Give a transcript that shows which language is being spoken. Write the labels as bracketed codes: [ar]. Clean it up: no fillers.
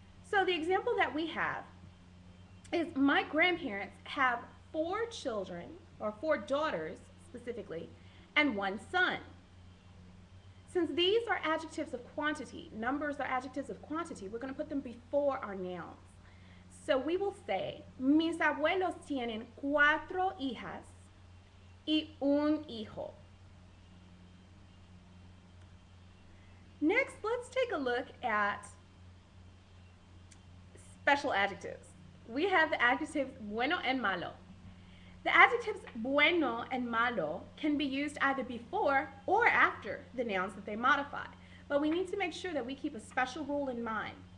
[en] So the example that we have is my grandparents have 4 children, or 4 daughters specifically, and 1 son. Since these are adjectives of quantity, numbers are adjectives of quantity, we're going to put them before our nouns. So we will say, [es] mis abuelos tienen 4 hijas y un hijo. [en] Next, let's take a look at special adjectives. We have the adjectives bueno and malo. The adjectives bueno and malo can be used either before or after the nouns that they modify, but we need to make sure that we keep a special rule in mind.